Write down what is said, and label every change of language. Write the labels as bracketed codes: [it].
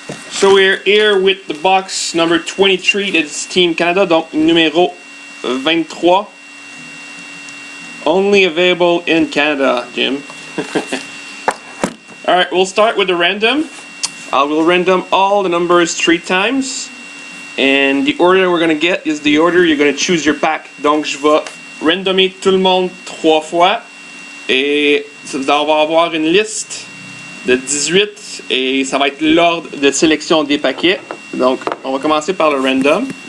[en] So we're here with the box number 23. It's Team Canada, [fr] donc numéro 23. [en] Only available in Canada, Jim. Alright, we'll start with the random. I will random all the numbers 3 times. And the order we're going to get is the order you're going to choose your pack. [fr] Donc je vais randomer tout le monde 3 fois. Et on va avoir une liste de 18 et ça va être l'ordre de sélection des paquets. Donc on va commencer par le random.